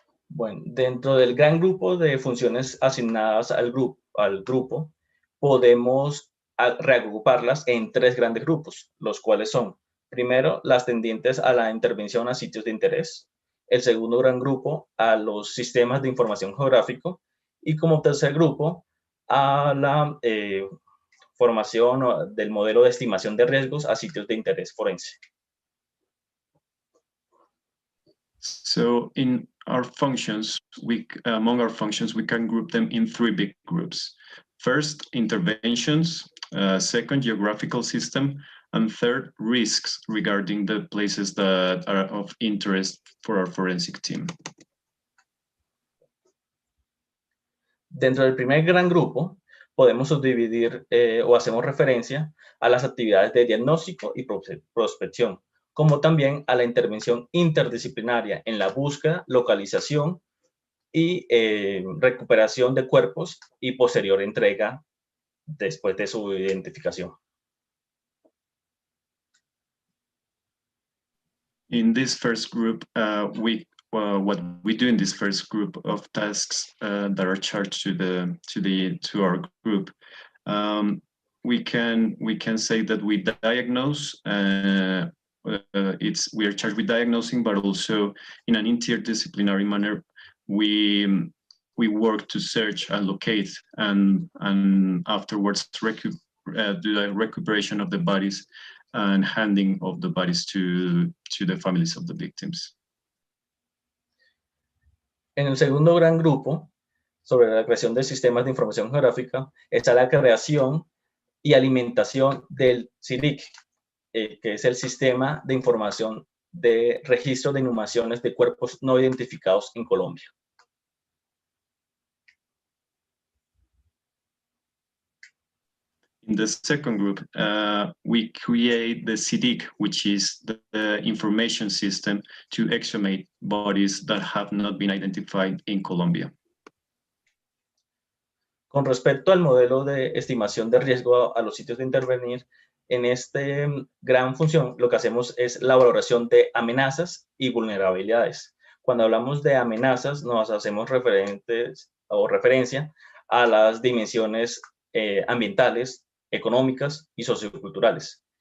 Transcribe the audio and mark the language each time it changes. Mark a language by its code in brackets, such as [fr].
[es] Bueno, dentro del gran grupo de funciones asignadas al grupo, podemos reagruparlas en 3 grandes grupos, los cuales son, primero, las tendientes a la intervención a sitios de interés, el segundo gran grupo a los sistemas de información geográfico y como tercer grupo a la formación del modelo de estimación de riesgos a sitios de interés forense. [en] So in our functions, among our functions, we can group them in 3 big groups. First, interventions, second, geographical system, and third, risks regarding the places that are of interest for our forensic team. [es] Dentro del primer gran grupo, podemos subdividir o hacemos referencia a las actividades de diagnóstico y prospección, como también a la intervención interdisciplinaria en la búsqueda, localización y recuperación de cuerpos y posterior entrega después de su identificación. [en] In this first group, what we do in this first group of tasks that are charged to our group, we can say that we diagnose. We are charged with diagnosing, but also in an interdisciplinary manner, we work to search and locate and afterwards do the recuperation of the bodies and handing of the bodies to the families of the victims. [es] En el segundo gran grupo, sobre la creación de sistemas de información geográfica, está la creación y alimentación del SIRIC, que es el sistema de información de registro de inhumaciones de cuerpos no identificados en Colombia. [en] In the second group, we create the SIRIC, which is the information system to exhumate bodies that have not been identified in Colombia. [es] Con respecto al modelo de estimación de riesgo a los sitios de intervenir, en esta gran función lo que hacemos es la valoración de amenazas y vulnerabilidades. Cuando hablamos de amenazas, nos hacemos referencia a las dimensiones ambientales, económicas y socioculturales.